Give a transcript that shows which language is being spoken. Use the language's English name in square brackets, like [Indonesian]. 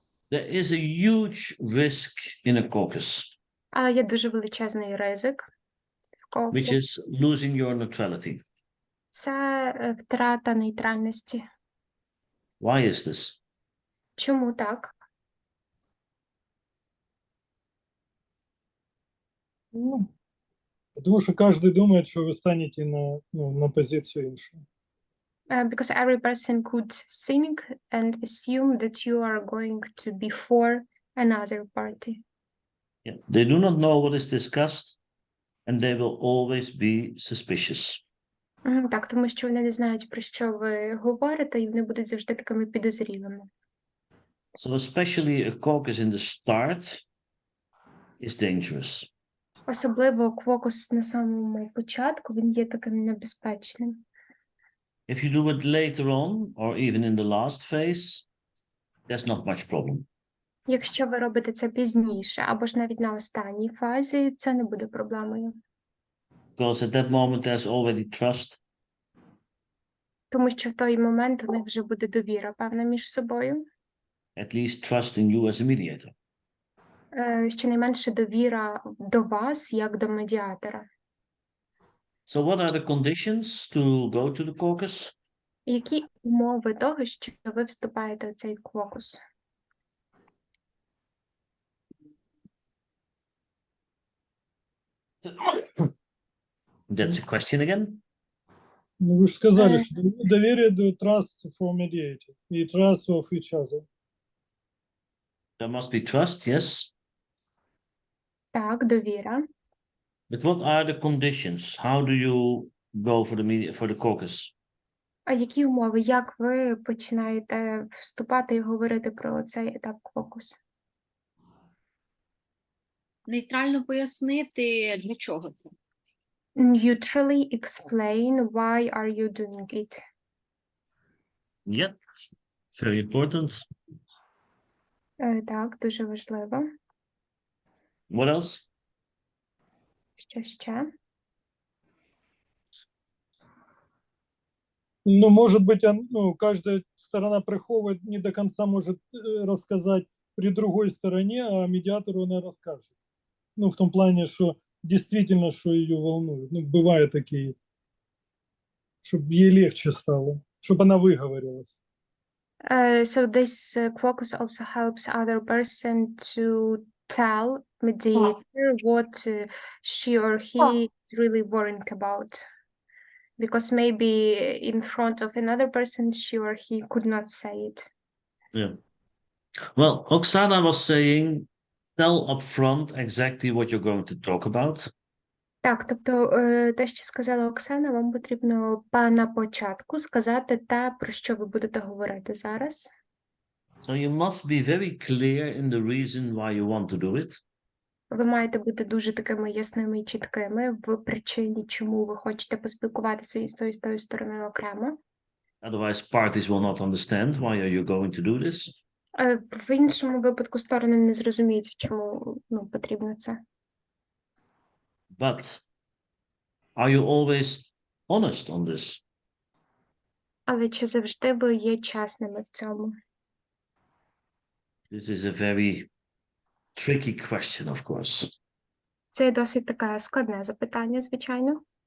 [English] There is a huge risk in a caucus, [Ukrainian] Але є дуже величезний ризик в [English] which [Ukrainian] квокусі. [English] is losing your neutrality. [Ukrainian] Це втрата нейтральності. [English] Why is this? [Ukrainian] Чому так? [Russian] Ну, потому что каждый думает, что вы станете на позицию иншу. [English] Because every person could think and assume that you are going to be for another party. Yeah. They do not know what is discussed, and they will always be suspicious. [Ukrainian] Так, тому що вони не знають, про що ви говорите, і вони будуть завжди такими підозрілими. [English] So especially a caucus in the start is dangerous. [Ukrainian] Особливо квокус на самому початку, він є таким небезпечним. [English] If you do it later on, or even in the last phase, there's not much problem. [Ukrainian] Якщо ви робите це пізніше, або ж навіть на останній фазі, це не буде проблемою. [English] Because at that moment there's already trust. [Ukrainian] Тому що в той момент у них вже буде довіра, певна, між собою. [English] At least trust in you as a mediator. [Ukrainian] Щонайменше довіра до вас, як до медіатора. [English] So what are the conditions to go to the caucus? [Ukrainian] Які умови того, що ви вступаєте у цей квокус? [English] That's a question again. [Russian] Ну, вы же сказали, Э. что доверие до [English] trust for mediator [Russian] и trust of each other. [English] There must be trust, yes. [Ukrainian] Так, довіра. [English] But what are the conditions? How do you go for the caucus? [Ukrainian] А які умови? Як ви починаєте вступати і говорити про цей етап квокусу? Нейтрально пояснити, для чого це. [English] Neutrally explain why are you doing it. Yeah, very important. [Ukrainian] Так, дуже важливо. [English] What else? [Ukrainian] Що ще? [Russian] Ну, может быть, ну, каждая сторона приховывает, не до конца может рассказать при другой стороне, а медиатору она расскажет. Ну, в том плане, что действительно, что ее волнует. Ну, бывают такие, чтобы ей легче стало, чтобы она выговорилась. [English] So this caucus also helps other person to tell mediator what she or he is really worrying about. Because maybe in front of another person, she or he could not say it. Yeah. Well, Oksana was saying, tell upfront exactly what you're going to talk about. [Ukrainian] Так, тобто те, що сказала Оксана, вам потрібно на початку сказати те, про що ви будете говорити зараз. [English] So you must be very clear in the reason why you want to do it. [Ukrainian] Ви маєте бути дуже такими ясними і чіткими в причині, чому ви хочете поспілкуватися із тою стороною окремо. [English] Otherwise, parties will not understand why are you going to do this. [Ukrainian] В іншому випадку сторони не зрозуміють, чому потрібно це. [English] But are you always honest on this? [Ukrainian] Але чи завжди ви є чесними в цьому? [English] This is a very tricky question, of course. [Ukrainian] Це досить таке складне запитання, звичайно.